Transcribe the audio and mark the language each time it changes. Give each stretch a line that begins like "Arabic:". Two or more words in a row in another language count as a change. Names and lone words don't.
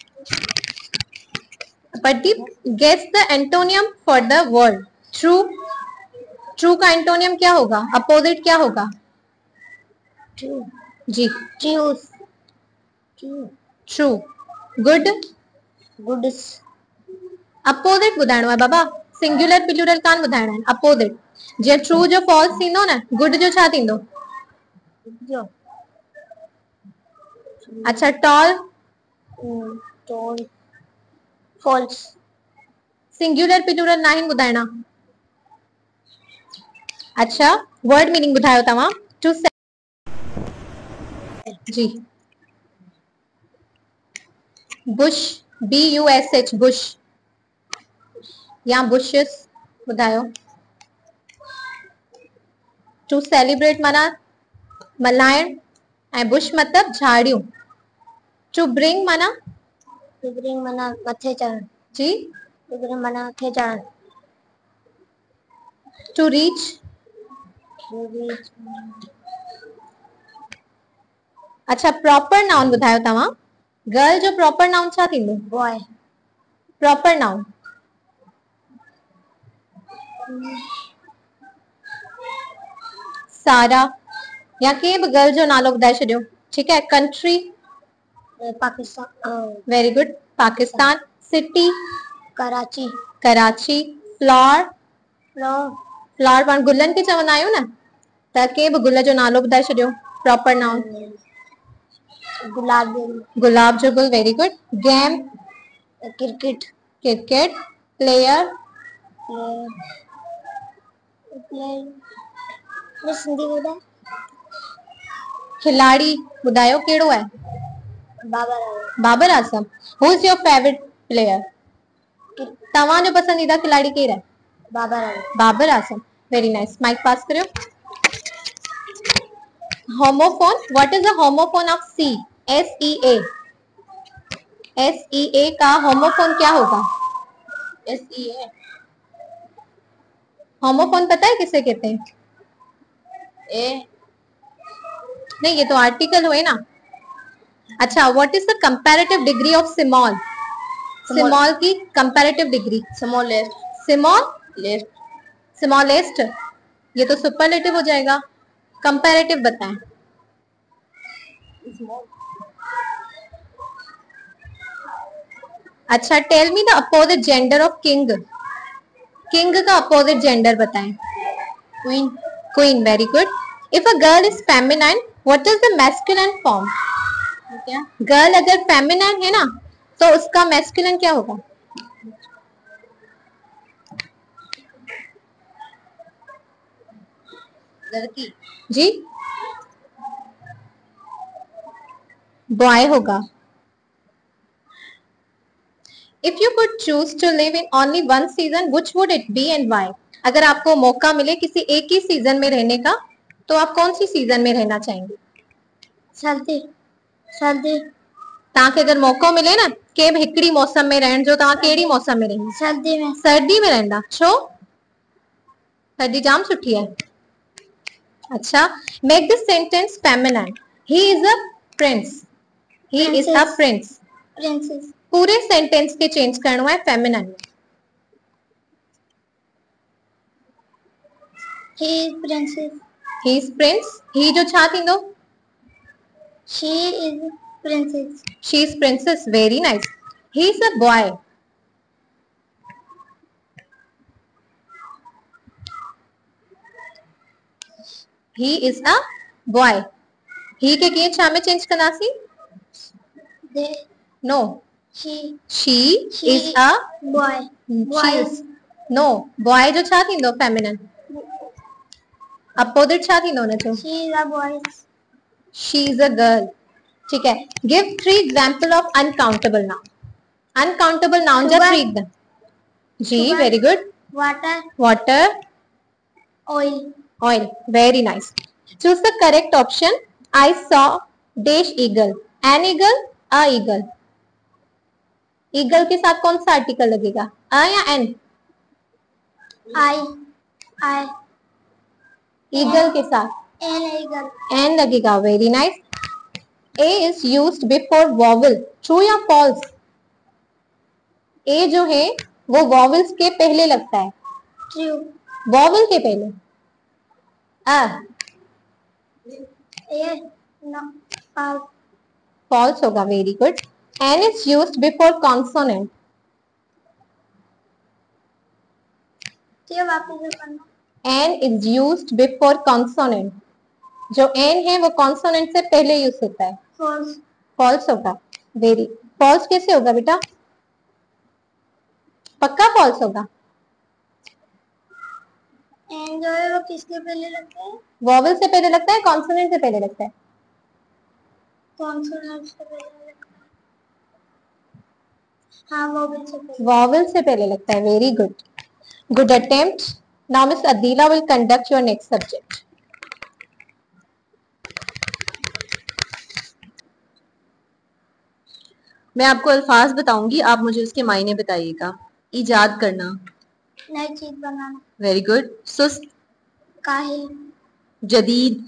English: Pradeep, guess the antonym for the word true.
Urdu: ٹرو کا اینٹونیم کیا ہوگا? اپوزٹ کیا ہوگا? ट्रू. जी. ट्रूथ. ट्रू. गुड. गुड्स.
Sindhi: अपोजिट ॿुधाइणो आहे बाबा. सिंगुलर प्लूरल कान ॿुधाइणा आहिनि. अपोजिट. जीअं ट्रू जो फॉल्स थींदो न, गुड जो छा थींदो? जो. अच्छा, टॉल. टॉल. फॉल्स. सिंगुलर प्लूरल नाहिन ॿुधाइणा. अच्छा, वर्ड मीनिंग ॿुधायो तव्हां. टू. जी. बुश, BUSH, बुश या बुशेस ॿुधायो.
English: to celebrate
Sindhi: माना मल्हाइण, ऐं बुश मतलब झाड़ियूं.
English: to bring
Sindhi: माना?
English: to bring
Sindhi: माना मथे चढ़ण. जी.
English: to bring
Sindhi: माना मथे चढ़ण.
English: to reach.
Sindhi: अच्छा,
English: proper noun
Sindhi: ॿुधायो तव्हां. गर्ल जो
English: proper noun
Sindhi: छा थींदो? बॉय.
English: proper noun.
Sindhi: सारा या कंहिं बि गर्ल जो नालो ॿुधाए छॾियो. ठीकु आहे. कंट्री. पाकिस्तान.
English: very good. Pakistan. city.
Sindhi: कराची. कराची. फ्लावर. फ्लावर पाण गुलनि खे चवंदा आहियूं न, त कंहिं बि गुल जो नालो ॿुधाए छॾियो.
English: proper noun.
Sindhi: गुलाब. गुलाब जो गुल.
English: very good.
Sindhi: गेम. क्रिकेट. क्रिकेट. प्लेयर. सिंधी ॿुधाए. खिलाड़ी ॿुधायो कहिड़ो आहे?
English: Babar Azam. Who is your favourite player?
Sindhi: तव्हां जो पसंदीदा खिलाड़ी केरु आहे? बाबर आजम।
English: very nice.
Sindhi: माइक पास करियो।
English: homophone, what is the homophone of sea?
Urdu: SEA। SEA کا ہوموفون کیا ہوگا? SEA ہوموفون پتا ہے کسے کہتے ہیں? نہیں، یہ تو آرٹیکل ہوئے نا.
English: achha, what is the comparative degree of small?
Urdu: सिमॉल की
English: comparative degree?
Urdu: स्मॉलेस्ट। یہ تو سپرلیٹو ہو جائے گا. کمپیریٹو بتائیں.
English: achha, tell me the opposite gender of king.
Urdu: किंग का
English: opposite gender
Urdu: بتائیں. क्वीन। क्वीन,
English: very good. if a girl is feminine, what is the masculine form?
Urdu: گرل اگر فیمینائن ہے نا، تو اس کا میسکولن کیا ہوگا? لڑکی جی، بوائے ہوگا.
English: if you could choose to live in only one season, which would it be and why?
Urdu: اگر آپ کو موقع ملے کسی ایک ہی سیزن میں رہنے کا، تو آپ کون سی سیزن میں رہنا چاہیں گے? सर्दी। सर्दी।
Sindhi: तव्हांखे अगर मौको मिले ना के हिकड़ी मौसम में रहण जो, तव्हां कहिड़ी मौसम में रहंदा? सर्दी में। सर्दी में रहंदा। छो? सर्दी जाम सुठी है।
English: achha, make this sentence feminine. he is a prince. He is a prince. प्रिंसेस।
Sindhi: पूरे सेंटेंस के चेंज करणो है फेमिनाइन में।
English: he is princess. he is prince.
Sindhi: ही जो छा थींदो?
English: she is princess. she is princess. Very nice. He is a boy. He is a boy.
Sindhi: ही के कीअं छा में चेंज कंदासीं?
English: दे। नो। शी। she is a बॉय। बॉयज।
Sindhi: नो,
English: boy jo
Sindhi: छा थींदो फेमिनिन? अपोजिट छा थींदो हुन जो?
English: she is a boys. she is a girl.
Urdu: ٹھیک ہے.
English: give 3 example of uncountable noun. uncountable noun जा 3 एग्जांपल। ji, very good. वाटर। वाटर। ऑयल। Oil. Very nice. Choose the correct option. I saw dash eagle. An eagle, a eagle.
Urdu: Eagle کے ساتھ کون سا آرٹیکل لگے گا؟ A یا N?
English: आई। आई।
Urdu: Eagle کے ساتھ
English: an eagle.
Urdu: N لگے گا.
English: Very nice. A is used before vowel.
Urdu: True یا false؟ A جو ہے وہ vowels کے پہلے لگتا ہے.
English: ट्रू।
Urdu: Vowel के पहले A.
English: a no false।
Urdu: False होगा।
English: Very good. N is used before consonant.
Urdu: یہ واپس کرنا.
English: N is used before consonant.
Urdu: جو N ہے وہ consonant سے پہلے یوز ہوتا ہے.
English: false।
Urdu: False होगा।
English: Very false
Urdu: کیسے ہوگا بیٹا? پکا false ہوگا. این جو ہے وہ کس کے پہلے لگتا ہے? Vowel سے پہلے لگتا ہے، consonant سے پہلے لگتا ہے? کانسوننٹ سے پہلے لگتا ہے. ہاں، ووویل سے پہلے. Vowel سے پہلے لگتا ہے.
English: Very good. Good attempt. Now Miss Adila will conduct your next subject.
Urdu: میں آپ کو الفاظ بتاؤں گی، آپ مجھے اس کے معنی بتائیے گا. ایجاد کرنا. نئی چیز بنانا.
English: very good.
Urdu: سست. کاہل. جدید.